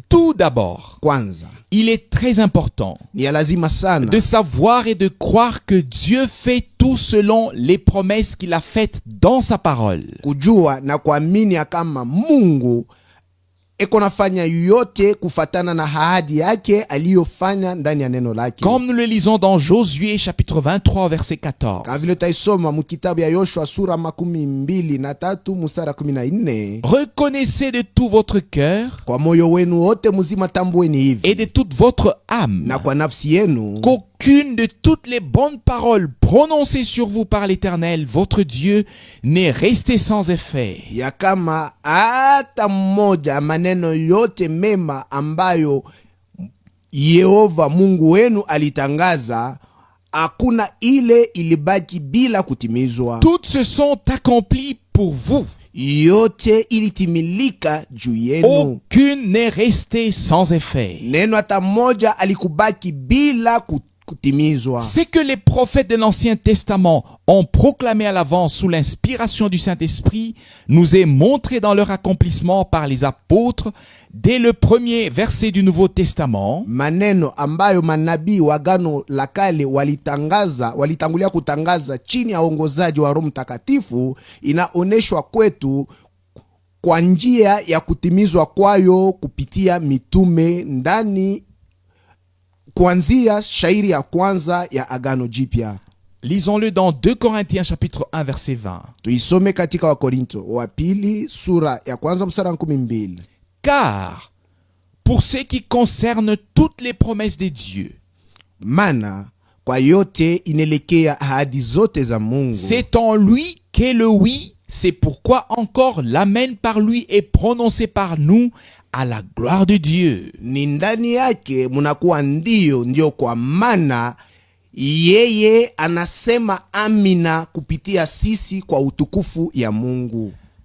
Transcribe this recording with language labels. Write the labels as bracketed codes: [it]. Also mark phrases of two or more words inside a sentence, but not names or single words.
[fr] Tout d'abord, [sw] Kwanza [fr] il est très important [sw] ni ya lazima sana [fr] de savoir et de croire que Dieu fait tout selon les promesses qu'il a faites dans sa parole. [sw] kujua na kuamini ya kama Mungu eko nafanya yote kufatana na ahadi yake aliyofanya ndani ya neno lake. [fr] Comme nous le lisons dans Josué chapitre 23 verset 14. [sw] Kama vile taisoma mkitabu ya Yoshua sura 23 mstari 14. [fr] Reconnaissez de tout votre cœur [sw] Kwa moyo wenu wote mzima tambueni hivi, [fr] et de toute votre âme [sw] na kwa nafsi yenu, [fr] qu'aucune de toutes les bonnes paroles prononcées sur vous par l'Éternel, votre Dieu, n'est restée sans effet. [sw] ya kama hata mmoja maneno yote mema ambayo Yehova Mungu wenu alitangaza, hakuna ile ilibaki bila kutimizwa. [fr] Toutes se sont accomplies pour vous. [sw] Yote ilitimilika juu yenu. [fr] Aucune n'est restée sans effet. [sw] Neno hata moja alikubaki bila kutimizwa. [fr] Ce que les prophètes de l'Ancien Testament ont proclamé à l'avance sous l'inspiration du Saint-Esprit nous est montré dans leur accomplissement par les apôtres dès le premier verset du Nouveau Testament. [sw] Maneno ambayo manabii wa agano la kale walitangulia kutangaza chini ya uongozaji wa Roho Mtakatifu, inaoneshwa kwetu kwa njia ya kutimizwa kwayo kupitia mitume ndani, kuanzia shairi ya kwanza ya agano jipya. [fr] Lisons-le dans 2 Corinthiens chapitre 1 verset 20. [sw] Tuisome katika Wakorinto wa pili sura ya kwanza mstari 12. [fr] Car, pour ce qui concerne toutes les promesses de Dieu, [sw] Mana kwa yote inelekea ahadi zote za Mungu. [fr] c'est en lui qu'est le oui, c'est pourquoi encore l'amen par lui est prononcé par nous à la gloire de Dieu. [sw] Ni ndani yake munakuwa ndio kwa maana yeye anasema amina kupitia sisi kwa utukufu ya Mungu.